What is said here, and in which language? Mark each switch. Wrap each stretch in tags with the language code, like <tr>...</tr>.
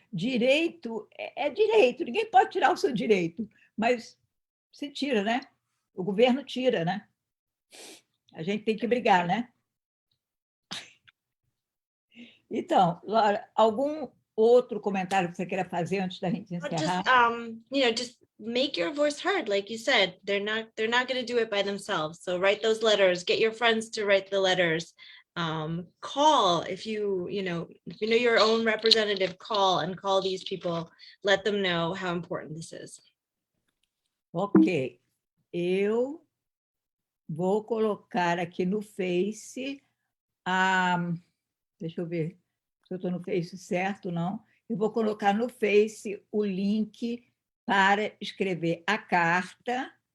<pt>Direito é direito, ninguém pode tirar o seu direito, mas se tira, né? O governo tira, né? A gente tem que brigar, né? Então, Laura, algum outro comentário que você queira fazer antes da gente encerrar?</pt> <en>Just make your voice heard, like you said. They're not going to do it by themselves. So write those letters. Get your friends to write the letters. Call if you know your own representative. Call these people. Let them know how important this is.</en> <pt>Ok, eu vou colocar aqui no Face deixa eu ver se eu estou no Face certo, não. Eu vou colocar no Face o link para escrever a carta.</pt>